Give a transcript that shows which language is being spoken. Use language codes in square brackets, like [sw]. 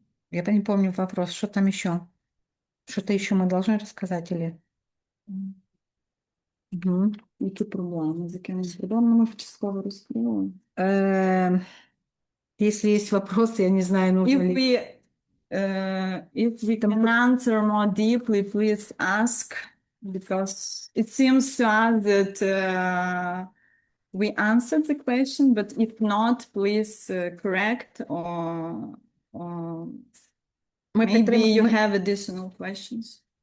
[ru] Я не помню вопрос, что там еще? Что-то еще мы должны рассказать или? Угу. [uk] Які проблеми, з якими проблемами в частково розкрили? [ru] Если есть вопросы, я не знаю, нужно ли... [en] If we can answer more deeply, please ask, because it seems to us that we answered the question, but if not, please correct or maybe you have additional questions.